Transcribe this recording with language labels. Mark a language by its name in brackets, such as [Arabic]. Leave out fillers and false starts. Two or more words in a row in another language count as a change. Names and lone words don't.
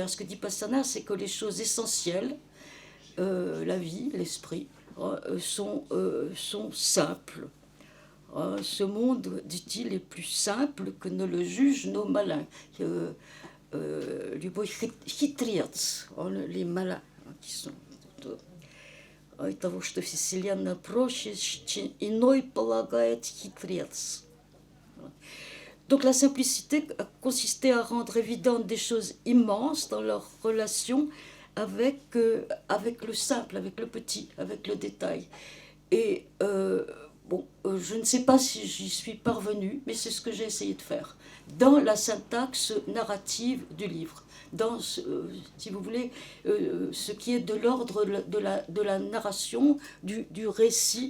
[French] Ce que dit Pasternak, c'est que les choses essentielles, la vie, l'esprit, sont simples. Ce monde, dit-il, est plus simple que ne le jugent nos malins. Les malins, qui sont... [Russian] И того, что Вселенная проще, чем иной полагает хитрец. [French] Donc la simplicité a consisté à rendre évidentes des choses immenses dans leur relation avec le simple, avec le petit, avec le détail. Et je ne sais pas si j'y suis parvenue, mais c'est ce que j'ai essayé de faire dans la syntaxe narrative du livre, dans, si vous voulez, ce qui est de l'ordre de la narration, du récit.